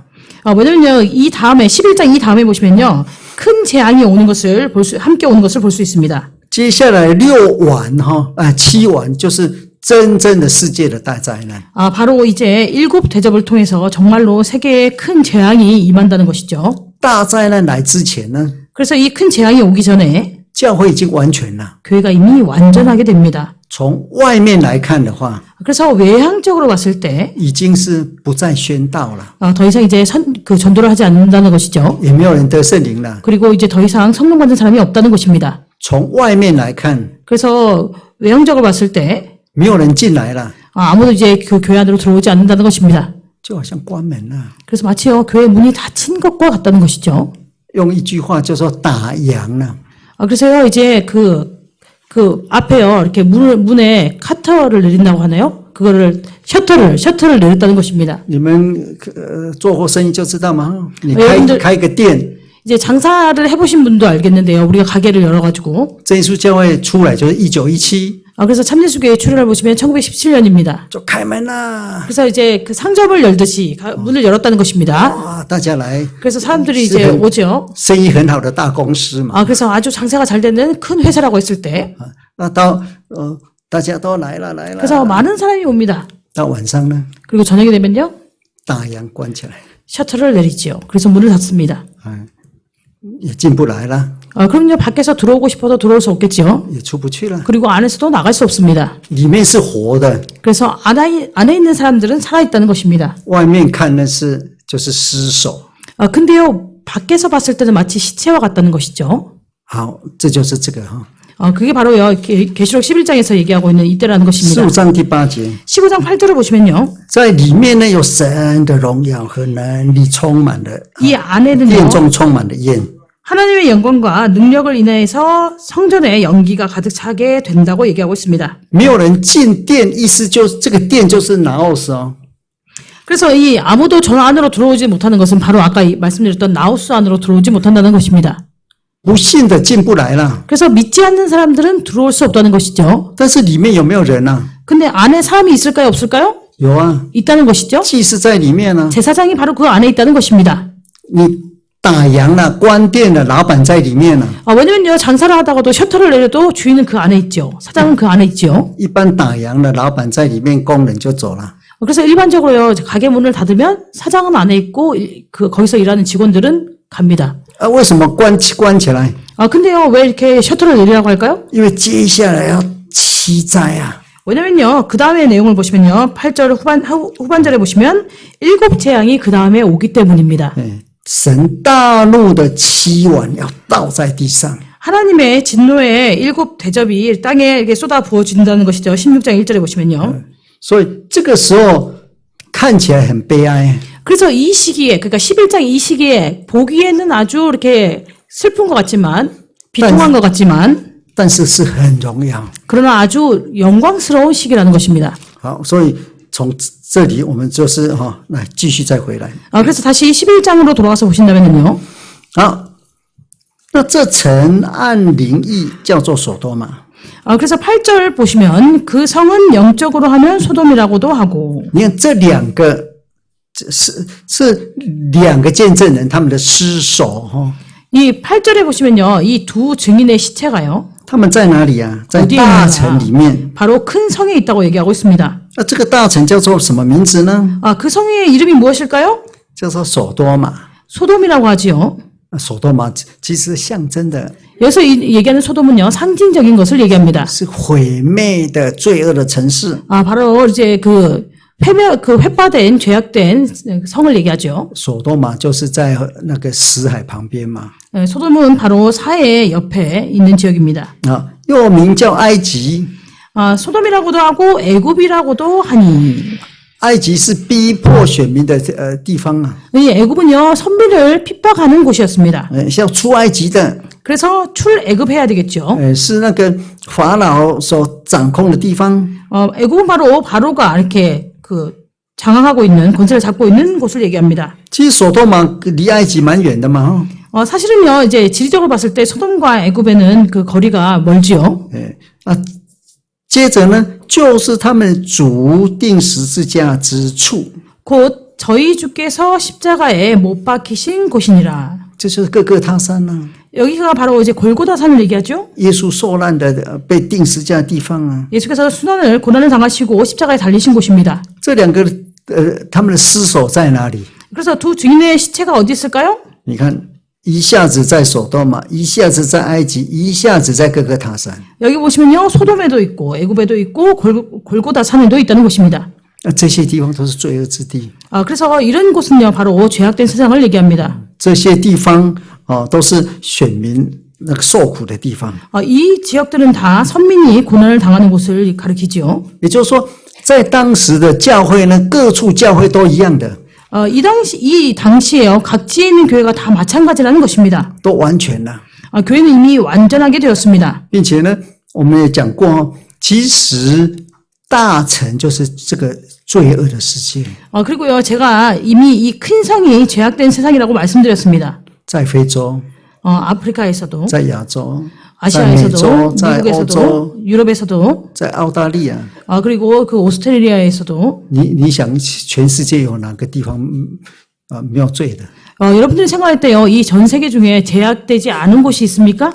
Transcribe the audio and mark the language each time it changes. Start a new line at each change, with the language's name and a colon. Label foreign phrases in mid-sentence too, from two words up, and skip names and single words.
Korean: 왜냐면요, 이 다음에, 11장 이 다음에 보시면요, 큰 재앙이 오는 것을 함께 오는 것을 볼 수 있습니다.
Chinese: 接下来6晚7晚就是真正的世界的大灾难。
Korean: 바로 이제 7 대접을 통해서 정말로 세계에 큰 재앙이 임한다는 것이죠.
Chinese: 大灾难来之前呢，
Korean: 그래서 이 큰 재앙이 오기 전에
Chinese: 教会已经完全了。
Korean: 교회가 이미 완전하게 됩니다.
Chinese: 从外面来看的话，
Korean: 그래서 외향적으로 봤을 때,
Chinese: 已经是不再宣道了，
Korean: 더 이상 이제 전도를 하지 않는다는 것이죠.
Chinese: 也没有人得圣灵了。
Korean: 그리고 이제 더 이상 성령 받는 사람이 없다는 것입니다.
Chinese: 从外面来看，
Korean: 그래서 외형적으로 봤을 때,
Chinese: 没有人进来了，
Korean: 아무도 이제 그 교회 안으로 들어오지 않는다는 것입니다.
Chinese: 就好像关门了。
Korean: 그래서 마치요, 교회 문이 닫힌 것과 같다는 것이죠.
Chinese: 用一句话就说打烊了。
Korean: 그래서요, 이제 그 앞에요, 이렇게 문에 카터를 내린다고 하나요? 그거를, 셔터를 내렸다는 것입니다.
Chinese: 你们做过生意就知道吗？你
Korean: 여러분들
Chinese: 开一个店，
Korean: 이제 장사를 해보신 분도 알겠는데요. 우리가 가게를 열어가지고.
Chinese: 真耶稣教会出来就是1917，
Korean: 그래서 참예수교회 출애를 보시면 1917년입니다.
Chinese: 就开门啦。
Korean: 그래서 이제 그 상점을 열듯이 문을 열었다는 것입니다.
Chinese: 哇，大家来，
Korean: 그래서 사람들이 이제 오죠.
Chinese: 生意很好的大公司嘛。
Korean: 그래서 아주 장사가 잘 되는 큰 회사라고 했을 때.
Chinese: 那到大家都来了。
Korean: 그래서 많은 사람이 옵니다.
Chinese: 到晚上呢，
Korean: 그리고 저녁이 되면요.
Chinese: 大洋关起来，
Korean: 셔터를 내리지요. 그래서 문을 닫습니다.
Chinese: 也进不来了，
Korean: 그럼요, 밖에서 들어오고 싶어도 들어올 수 없겠지요.
Chinese: 也出不去了。
Korean: 그리고 안에서도 나갈 수 없습니다.
Chinese: 里面是活的，
Korean: 그래서 안에 있는 사람들은 살아있다는 것입니다.
Chinese: 外面看的就是尸首。
Korean: 근데요, 밖에서 봤을 때는 마치 시체와 같다는 것이죠.
Chinese: 好，这就是这个
Korean: 그게 바로요, 계시록 11장에서 얘기하고 있는 이때라는 것입니다.
Chinese: 15 章第8节，
Korean: 15장 8절을 보시면요.
Chinese: 在里面呢有神的荣耀和能力充满了，
Korean: 이 안에는요,
Chinese: 殿中充满了焰。
Korean: 하나님의 영광과 능력을 인해서 성전에 연기가 가득 차게 된다고 얘기하고 있습니다.
Chinese: 没有人进殿，意思就是这个殿就是 나오스
Korean: 그래서 이 아무도 전 안으로 들어오지 못하는 것은 바로 아까 말씀드렸던 나우스 안으로 들어오지 못한다는 것입니다.
Chinese: 不信的进不来了。
Korean: 그래서 믿지 않는 사람들은 들어올 수 없다는 것이죠.
Chinese: 但是里面有没有人啊？
Korean: 근데 안에 사람이 있을까요? 없을까요?
Chinese: 有啊，
Korean: 있다는 것이죠.
Chinese: 祭司在里面呢。
Korean: 제사장이 바로 그 안에 있다는 것입니다.
Chinese: 你打烊了、关店了，老板在里面了。
Korean: 왜냐면요, 장사를 하다가도 셔터를 내려도 주인은 그 안에 있죠. 사장은 그 안에 있죠.
Chinese: 一般打烊了，老板在里面，工人就走了。
Korean: 그래서 일반적으로요, 가게 문을 닫으면 사장은 안에 있고, 거기서 일하는 직원들은 갑니다.
Chinese: 为什么关起来？
Korean: 근데요, 왜 이렇게 셔터를 내리라고 할까요?
Chinese: 因为接下来要七灾啊！
Korean: 왜냐면요, 그 다음에 내용을 보시면요, 8절 후반절에 보시면, 7재앙이 그 다음에 오기 때문입니다.
Chinese: 神大怒的七碗要倒在地上。
Korean: 하나님의 진노의 7대접이 땅에 이렇게 쏟아 부어진다는 것이죠. 16장 1절에 보시면요.
Chinese: 所以这个时候看起来很悲哀。
Korean: 그래서 이 시기에, 그러니까 11장 이 시기에 보기에는 아주 이렇게 슬픈 것 같지만, 비통한 것 같지만,
Chinese: 但是是很荣耀。
Korean: 그러나 아주 영광스러운 시기라는 것입니다.
Chinese: 好，所以从这里我们就是来继续再回来。
Korean: 그래서 다시 11장으로 돌아가서 보신다면요.
Chinese: 好，那这城按灵意叫做所多玛。
Korean: 그래서 8절 보시면 그 성은 영적으로 하면 소돔이라고도 하고.
Chinese: 你看这两个是两个见证人，他们的尸首
Korean: 이 8절에 보시면요. 이 두 증인의 시체가요.
Chinese: 他们在哪里啊？在大城里面。
Korean: 바로 큰 성에 있다고 얘기하고 있습니다.
Chinese: 那这个大城叫做什么名字呢？
Korean: 그 성의 이름이 무엇일까요?
Chinese: 叫做所多玛。
Korean: 소돔이라고 하지요.
Chinese: 所多玛其实象征的
Korean: 여기서 얘기하는 소돔은요, 상징적인 것을 얘기합니다.
Chinese: 是毁灭的罪恶的城市。
Korean: 바로 이제 그 회파된 죄악된 성을 얘기하죠.
Chinese: 所多玛就是在那个死海旁边嘛。
Korean: 소돔은 바로 사해 옆에 있는 지역입니다.
Chinese: 又名叫埃及。
Korean: 소돔이라고도 하고 애굽이라고도 하니.
Chinese: 埃及是逼迫选民的地方啊。
Korean: 이 애굽은요, 선비를 핍박하는 곳이었습니다.
Chinese: 像出埃及的。
Korean: 그래서 출애굽해야 되겠죠.
Chinese: 是那个法老所掌控的地方。
Korean: 애굽은 바로 바로가 이렇게 장악하고 있는, 권세를 잡고 있는 곳을 얘기합니다.
Chinese: 其实所多玛离埃及蛮远的嘛。
Korean: 사실은요, 이제 지리적으로 봤을 때 소돔과 애굽에는 그 거리가 멀지요.
Chinese: 接着呢，就是他们主钉十字架之处，
Korean: 곧 저희 주께서 십자가에 못 박히신 곳이니라.
Chinese: 这就是各个他山啊。
Korean: 여기가 바로 이제 골고다산을 얘기하죠.
Chinese: 耶稣受难的被钉十字架的地方啊。
Korean: 예수께서 고난을 당하시고 십자가에 달리신 곳입니다.
Chinese: 这两个他们的尸首在哪里？
Korean: 그래서 두 증인의 시체가 어디 있을까요?
Chinese: 你看，一下子在所多玛，一下子在埃及，一下子在各个他山。
Korean: 여기 보시면요, 소돔에도 있고 애굽에도 있고 골고다산에도 있다는 곳입니다.
Chinese: 这些地方都是罪恶之地。
Korean: 그래서 이런 곳은요, 바로 죄악된 세상을 얘기합니다.
Chinese: 这些地方都是选民那个受苦的地方。
Korean: 이 지역들은 다 선민이 고난을 당하는 곳을 가리키죠.
Chinese: 也就是说，在当时的教会呢，各处教会都一样的。
Korean: 이 당시에요, 각지에 있는 교회가 다 마찬가지라는 것입니다.
Chinese: 都完全了。
Korean: 교회는 이미 완전하게 되었습니다.
Chinese: 并且呢，我们也讲过，其实大城就是这个罪恶的世界。
Korean: 그리고요, 제가 이미 이 큰 성이 죄악된 세상이라고 말씀드렸습니다.
Chinese: 在非洲，
Korean: 아프리카에서도,
Chinese: 在亚洲，在美
Korean: 아시아에서도,
Chinese: 洲，在欧
Korean: 미국에서도,
Chinese: 洲，
Korean: 유럽에서도,
Chinese: 在澳大利亚。
Korean: 그리고 그 오스트레일리아에서도.
Chinese: 你想，全世界有哪个地方没有罪的？
Korean: 여러분들이 생각할 때요, 이 전 세계 중에 제약되지 않은 곳이 있습니까?